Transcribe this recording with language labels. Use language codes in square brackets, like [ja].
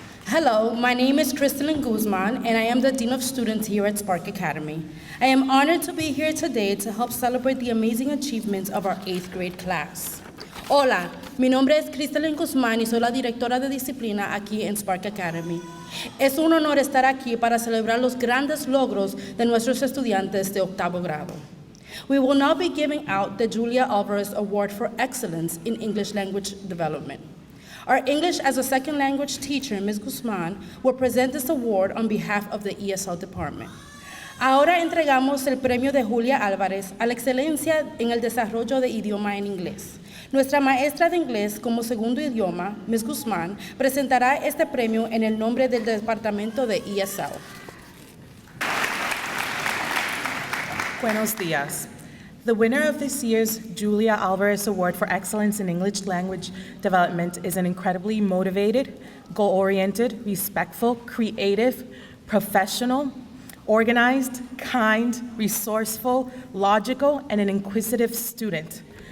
[en] Hello, my name is Crystalyn Guzman, and I am the Dean of Students here at Spark Academy. I am honored to be here today to help celebrate the amazing achievements of our 8th grade class. [es] Hola, mi nombre es Crystalyn Guzman y soy la directora de disciplina aquí en Spark Academy. Es un honor estar aquí para celebrar los grandes logros de nuestros estudiantes de 8º grado. [en] We will now be giving out the Julia Alvarez Award for Excellence in English Language Development. Our English as a second language teacher, Ms. Guzman, will present this award on behalf of the ESL department. [es] Ahora entregamos el premio de Julia Alvarez a la excelencia en el desarrollo de idioma en inglés. Nuestra maestra de inglés como segundo idioma, Ms. Guzman, presentará este premio en el nombre del departamento de ESL. Buenos días. [en] The winner of this year's Julia Alvarez Award for Excellence in English Language Development is an incredibly motivated, goal-oriented, respectful, creative, professional, organized, kind, resourceful, logical, and an inquisitive student.